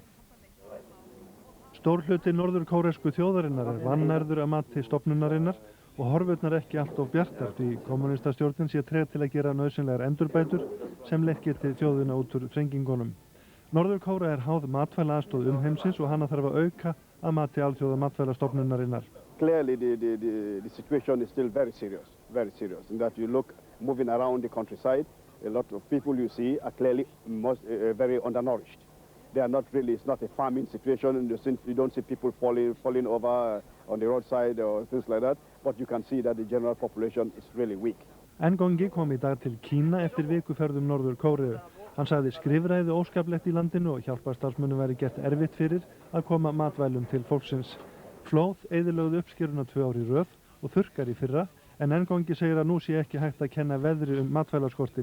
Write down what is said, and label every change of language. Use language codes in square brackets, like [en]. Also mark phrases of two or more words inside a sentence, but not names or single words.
[is] Stór hluti norður kóresku þjóðarinnar er vannærður að mati stofnunarinnar og horfurnar ekki allt of bjartar því kommunistastjórnin sé treg til að gera nauðsynlegar endurbætur sem leitt geti þjóðina út úr þrengingunum. Norður Kórea er háð matvælaaðstoð umheimsins og hana þarf að auka að mati Alþjóða matvælastofnunarinnar. [en] Clearly the situation is still very serious, and that you look moving around the countryside, a lot of people you see are clearly very undernourished. They are not really, it's not a farming situation, you don't see people falling over on the roadside or things like that, but you can see that the general population is really weak. [is] Ngongi kom í dag til Kína eftir vikuferðum Norður Kóreu. Hann sagði skrifræði óskaplegt í landinu og hjálparstarfsmönnum væri gert erfitt fyrir að koma matvælum til fólksins. Flóð eyðilögðu uppskeruna 2 ár í röð og þurrkar í fyrra, en Ngongi segir að nú sé ekki hægt að kenna veðri matvælaskortinn.